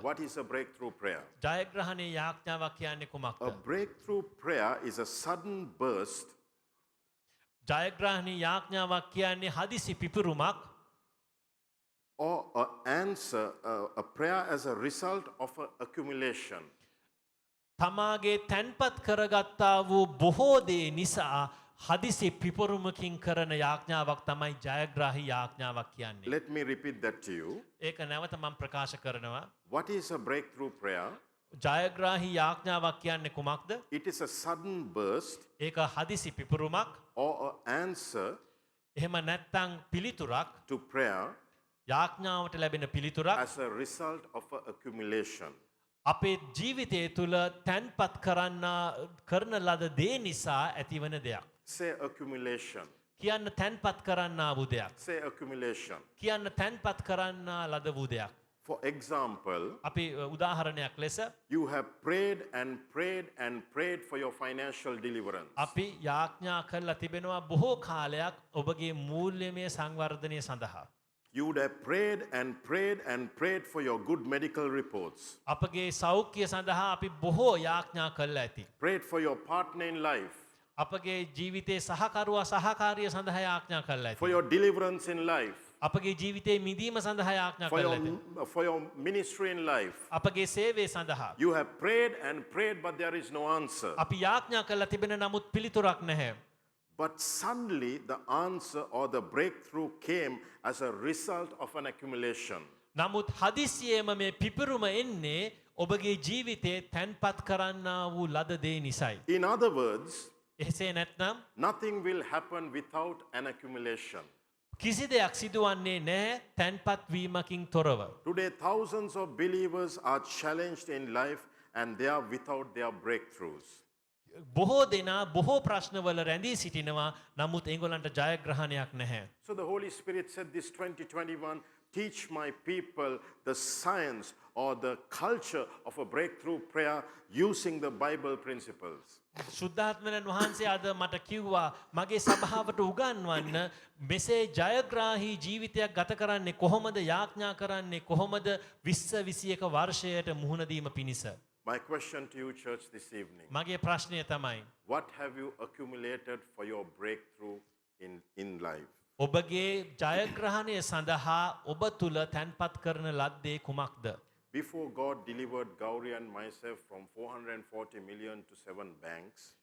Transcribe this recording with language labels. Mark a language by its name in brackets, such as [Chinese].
[English] What is a breakthrough prayer? [Sinhala] ජයග්‍රහණයේ යාඥාවක් කියන්නේ [English] A [Sinhala] කුමක්ද? [English] breakthrough prayer is a sudden burst [Sinhala] ජයග්‍රහණී යාඥාවක් කියන්නේ හදිසි පිපිරුමක් [English] or an answer, a prayer as a result of an accumulation. [Sinhala] තමාගේ තැන්පත් කරගත්තා වූ බොහෝ දේ නිසා හදිසි පිපුරුමකින් කරන යාඥාවක් තමයි ජයග්‍රාහී යාඥාවක් කියන්නේ. [English] Let me repeat that to you. [Sinhala] ඒක නැවත මම ප්‍රකාශ කරනවා. [English] What is a breakthrough prayer? [Sinhala] ජයග්‍රාහී යාඥාවක් කියන්නේ කුමක්ද? [English] It is a sudden burst [Sinhala] ඒක හදිසි පිපුරුමක්. [English] or an answer [Sinhala] එහෙම නැත්නම් පිළිතුරක්. [English] to prayer [Sinhala] යාඥාවට ලැබෙන පිළිතුරක්. [English] as a result of an accumulation. [Sinhala] අපේ ජීවිතය තුළ තැන්පත් කරන ලද දේ නිසා ඇතිවන දෙයක්. [English] Say accumulation. [Sinhala] කියන්න තැන්පත් කරන්නා වූ දෙයක්. [English] Say accumulation. [Sinhala] කියන්න තැන්පත් කරන්නා ලද වූ දෙයක්. [English] For example, [Sinhala] අපි උදාහරණයක් ලෙස [English] you have prayed and prayed and prayed for your financial deliverance. [Sinhala] අපි යාඥා කරලා තිබෙනවා බොහෝ කාලයක් ඔබගේ මූල්‍යමය සංවර්ධනය සඳහා. [English] You would have prayed and prayed and prayed for your good medical reports. [Sinhala] අපගේ සෞඛ්‍ය සඳහා අපි බොහෝ යාඥා කරලා ඇති. [English] Prayed for your partner in life. [Sinhala] අපගේ ජීවිතයේ සහකරුවා සහකාරිය සඳහා යාඥා කරලා [English] For [Sinhala] ඇති. [English] your deliverance in life. [Sinhala] අපගේ ජීවිතයේ මිදීම සඳහා යාඥා [English] For [Sinhala] කරලා ඇති. [English] for your ministry in life. [Sinhala] අපගේ සේවය සඳහා [English] You have prayed and prayed, but there is no answer. [Sinhala] අපි යාඥා කරලා තිබෙන නමුත් පිළිතුරක් නැහැ. [English] But suddenly, the answer or the breakthrough came as a result of an accumulation. [Sinhala] නමුත් හදිසියේම මේ පිපිරුම එන්නේ ඔබගේ ජීවිතේ තැන්පත් කරන්නා වූ ලද දේ නිසායි. [English] In other words, [Sinhala] එසේ නැත්නම් [English] nothing will happen without an accumulation. [Sinhala] කිසි දෙයක් සිදුවන්නේ නැහැ තැන්පත් වීමකින් තොරව. [English] Today, thousands of believers are challenged in life and they are without their breakthroughs. [Sinhala] බොහෝ දෙනා බොහෝ ප්‍රශ්නවල රැඳී සිටිනවා නමුත් ඒගොල්ලන්ට ජයග්‍රහණයක් නැහැ. [English] So the Holy Spirit said this 2021, teach my people the science or the culture of a breakthrough prayer using the Bible principles. [Sinhala] සුද්ධාත්මයන් වහන්සේ අද මට කිව්වා මගේ සභාවට උගන්වන්න මෙසේ ජයග්‍රාහී ජීවිතයක් ගත කරන්නේ කොහොමද යාඥා කරන්නේ කොහොමද 2021 වර්ෂයට මුහුණ දීම පිණිස. [English] My question to you, church, this evening, [Sinhala] මගේ ප්‍රශ්නය තමයි [English] what have you accumulated for your breakthrough in life? [Sinhala] ඔබගේ ජයග්‍රහණය සඳහා ඔබ තුල තැන්පත් කරන ලද්දේ කුමක්ද? [English] Before God delivered Gauri and myself from 440 million to 7 banks,